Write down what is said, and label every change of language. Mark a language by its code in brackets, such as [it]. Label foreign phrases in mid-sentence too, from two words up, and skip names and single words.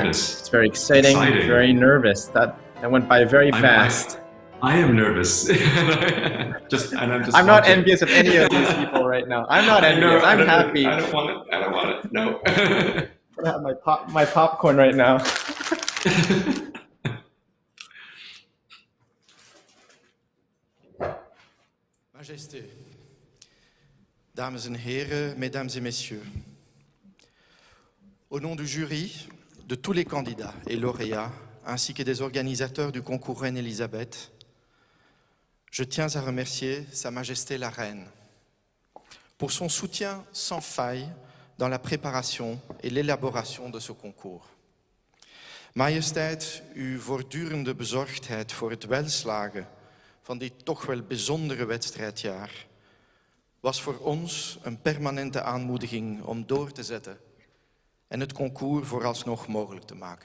[en] It's very exciting. Very nervous. That went by very fast. I am nervous. I'm not envious of any of these people right now. I'm not envious. I'm happy. I don't want it. I don't want it. No. I have my popcorn right now. [fr] Majesté, [nl] dames en heren, [fr] mesdames et messieurs, au nom du jury, de tous les candidats et lauréats, ainsi que des organisateurs du concours Reine Elisabeth, je tiens à remercier Sa Majesté la Reine pour son soutien sans faille dans la préparation et l'élaboration de ce concours. [nl] Majesteit, uw voortdurende bezorgdheid voor het welslagen van dit toch wel bijzondere wedstrijdjaar was voor ons een permanente aanmoediging om door te zetten en het concours vooralsnog mogelijk te maken.